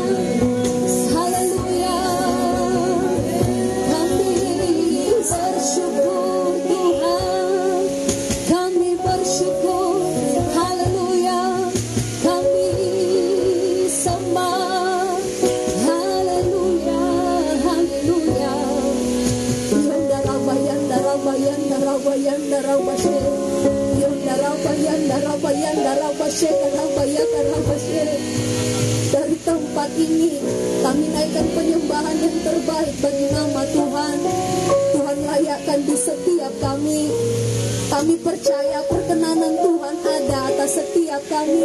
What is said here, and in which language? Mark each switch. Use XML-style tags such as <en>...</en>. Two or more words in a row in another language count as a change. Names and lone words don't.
<id>Haleluya. Kami bersyukur Tuhan. Kami bersyukur. Haleluya. Kami sembah. Haleluya. Haleluya. Yonda rabayanda rabayanda rabayanda rabashe. Yonda Dari tempat ini kami naikkan penyembahan yang terbaik bagi nama Tuhan. Tuhan layakkan di setiap kami. Kami percaya perkenanan Tuhan ada atas setiap kami.</id>